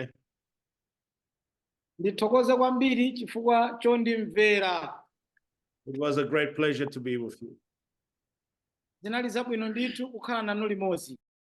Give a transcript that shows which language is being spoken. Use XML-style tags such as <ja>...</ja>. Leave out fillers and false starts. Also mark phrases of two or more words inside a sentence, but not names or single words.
<ny>Ndithokoze kwambiri chifukwa chondimvera.</ny> <en>It was a great pleasure to be with you.</en> <ny>Zinali zabwino ndithu kukhala nanu limodzi.</ny>